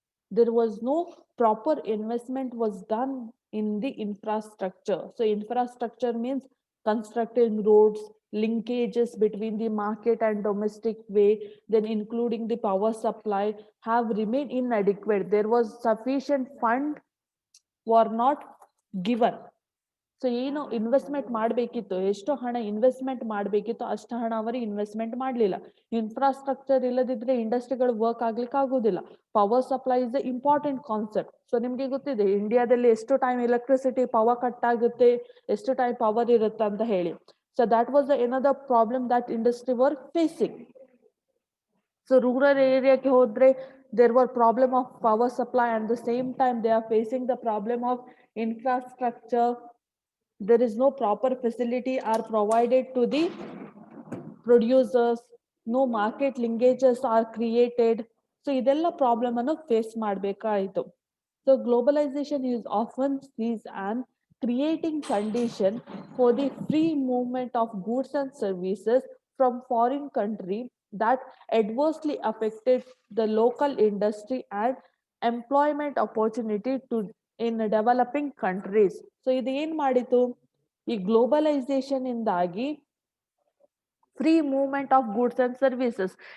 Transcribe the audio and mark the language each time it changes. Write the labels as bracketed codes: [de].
[en] There was no proper investment was done in the infrastructure. So infrastructure means constructing roads, linkages between the market and domestic way, then including the power supply have remained inadequate. There was sufficient fund were not given. [kn] So ಏನು investment ಮಾಡಬೇಕಿತ್ತು, ಎಷ್ಟು ಹಣ investment ಮಾಡಬೇಕಿತ್ತು ಅಷ್ಟು ಹಣ ಅವರು investment ಮಾಡಲಿಲ್ಲ. Infrastructure ಇಲ್ಲದಿದ್ರೆ ಇಂಡಸ್ಟ್ರಿಗಳು ವರ್ಕ್ ಆಗ್ಲಿಕ್ಕೆ ಆಗುದಿಲ್ಲ. [en] Power supply is the important concept. [kn] So ನಿಮ್ಗೆ ಗೊತ್ತಿದೆ ಇಂಡಿಯಾದಲ್ಲಿ ಎಷ್ಟು ಟೈಮ್ ಎಲೆಕ್ಟ್ರಿಸಿಟಿ ಪವರ್ ಕಟ್ ಆಗುತ್ತೆ, ಎಷ್ಟು ಟೈಮ್ ಪವರ್ ಇರುತ್ತೆ ಅಂತ ಹೇಳಿ. [en] So that was another problem that industry were facing. [kn] So rural ಏರಿಯಾಕ್ಕೆ ಹೋದ್ರೆ [en] there were problem of power supply, and the same time they are facing the problem of infrastructure. There is no proper facility are provided to the producers, no market linkages are created. [kn] So ಇದೆಲ್ಲ problem ಅನ್ನು face ಮಾಡಬೇಕಾಯಿತು. [en] So globalization is often sees an creating condition for the free movement of goods and services from foreign country that adversely affected the local industry and employment opportunity to in developing countries. [kn] So ಇದು ಏನ್ ಮಾಡಿತು, ಈ globalisation ಇಂದಾಗಿ free movement of goods and services.